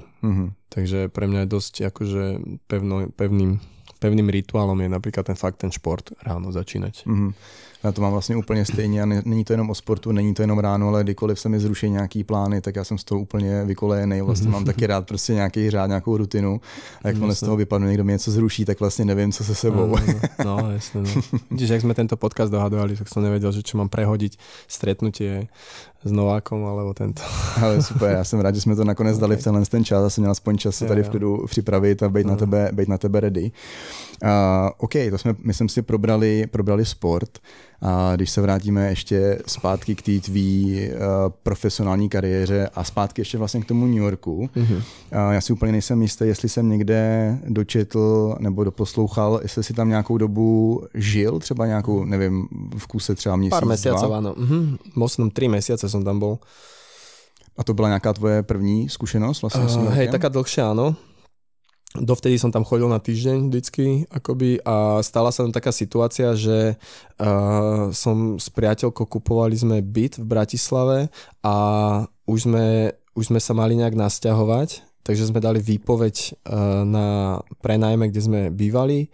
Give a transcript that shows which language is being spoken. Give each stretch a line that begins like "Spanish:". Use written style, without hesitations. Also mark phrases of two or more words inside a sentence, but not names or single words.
Slovak: Takže pre mňa je dosť akože pevným rituálom je napríklad ten šport ráno začínať.
Czech: Já to mám vlastně úplně stejně a není to jenom o sportu, není to jenom ráno, ale kdykoliv se mi zruší nějaký plány, tak já jsem z toho úplně vykolejený. Vlastně mám taky rád prostě nějaký řád, nějakou rutinu a jakmile z toho vypadnu, někdo mi něco zruší, tak vlastně nevím, co se sebou. No,
Slovak: jasne. No. Vidíš, jak sme tento podcast dohadovali, tak som nevedel, že čo mám prehodiť stretnutie s Novákom, alebo tento. Ale super,
Czech: já jsem rád, že jsme to nakonec dali v ten čas a jsem měl aspoň čas se tady v klidu připravit a být na tebe ready. OK, to jsme, myslím si, probrali sport. A když se vrátíme ještě zpátky k té tvý profesionální kariéře a zpátky ještě vlastně k tomu New Yorku, já si úplně nejsem jistý, jestli jsem někde dočetl nebo doposlouchal, jestli si tam nějakou dobu žil, třeba nějakou, nevím, v kuse třeba měsíc,
Slovak: Pár mesiacov, áno. Možno 3 mesiace som tam bol.
Czech: A to byla nějaká tvoje první zkušenost vlastně?
Slovak: Hej, taká dlhšia, áno. Dovtedy som tam chodil na týždeň vždycky akoby a stala sa tam taká situácia, že som s priateľkou kupovali sme byt v Bratislave a už sme sa mali nejak nasťahovať, takže sme dali výpoveď na prenajme, kde sme bývali.